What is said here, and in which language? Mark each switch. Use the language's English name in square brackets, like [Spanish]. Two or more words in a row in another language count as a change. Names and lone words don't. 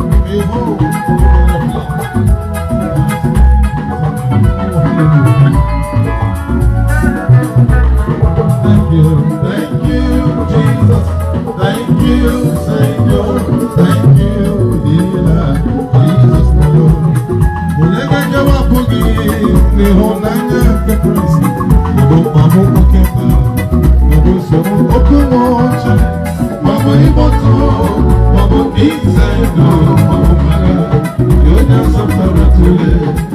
[English] Behold, the Lamb of God. Thank you, thank you, Jesus. Thank you, Savior. Thank you, healer. Jesus, my Lord. [Igbo] Onye ga-ekewa apụ gị n'ịhụnanya nke Kraịst? Ọ bụ mkpagbu oke mkpa, ọ bụ nsogbu oke nwa ọchị, ma ọ bụ ịkpọtụ, ma ọ bụ ize ndụ, ma ọ bụ mmadụ, gị onye nzọpụtara tụlee.